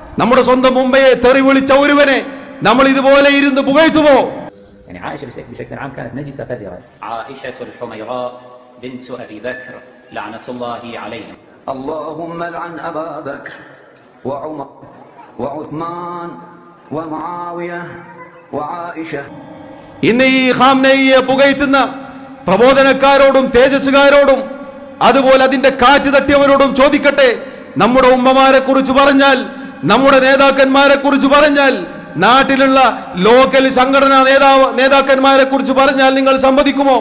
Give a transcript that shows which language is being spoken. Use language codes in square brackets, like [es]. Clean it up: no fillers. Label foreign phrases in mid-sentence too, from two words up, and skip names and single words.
[ml] നമ്മുടെ സ്വന്തം മുമ്പയെ തെറി വിളിച്ച ഒരുവനെ നമ്മൾ ഇതുപോലെ ഇരുന്ന് പുകഴ്ത്തുമോ? [ar] يعني عائشة بشكل عام كانت نجسة قذرة. عائشة الحميراء بنت أبي بكر لعنة الله عليهم. اللهم لعن أبا بكر وعمر وعثمان ومعاوية وعائشة. [ml] ഇന്ന് ഈ ഖാംനയിയെ പുകഴ്ത്തുന്ന പ്രബോധനക്കാരോടും തേജസ്സുകാരോടും അതുപോലെ അതിന്റെ കാറ്റ് തട്ടിയവരോടും ചോദിക്കട്ടെ, നമ്മുടെ ഉമ്മമാരെ കുറിച്ച് പറഞ്ഞാൽ, നമ്മുടെ നേതാക്കന്മാരെ കുറിച്ച് പറഞ്ഞാൽ, നാട്ടിലുള്ള ലോക്കൽ സംഘടനാ നേതാക്കന്മാരെ കുറിച്ച് പറഞ്ഞാൽ നിങ്ങൾ സമ്മതിക്കുമോ?